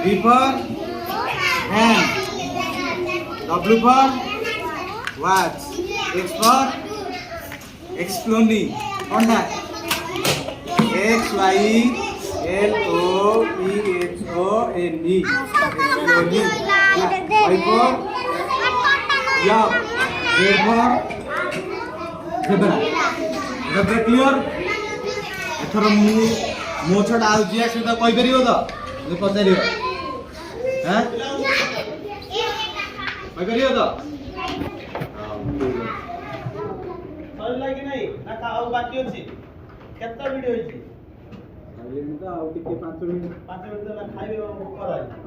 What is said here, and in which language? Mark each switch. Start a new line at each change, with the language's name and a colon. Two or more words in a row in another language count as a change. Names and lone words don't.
English: for hand, W for watch, X for exploding, Honda, X Y L O P H O N E Y for yak, Z for zebra. zebra clear?
Odia: ଏଥର ମୁଁ ମୋ ଛଡ଼ା ଆଉ ଯିଏ ଆସିବ ତାକୁ କହିପାରିବ ତ ଯଦି ପଚାରିବ ହାଁ କହିପାରିବ ତ ସରିଲା କି ନାହିଁ ନା ଆଉ ବାକି ଅଛି କେତେ ଭିଡ଼ିଓ ହେଇଛି ଆଉ ଟିକେ 5 ମିନିଟ୍ ହେଲା ଖାଇବେ କର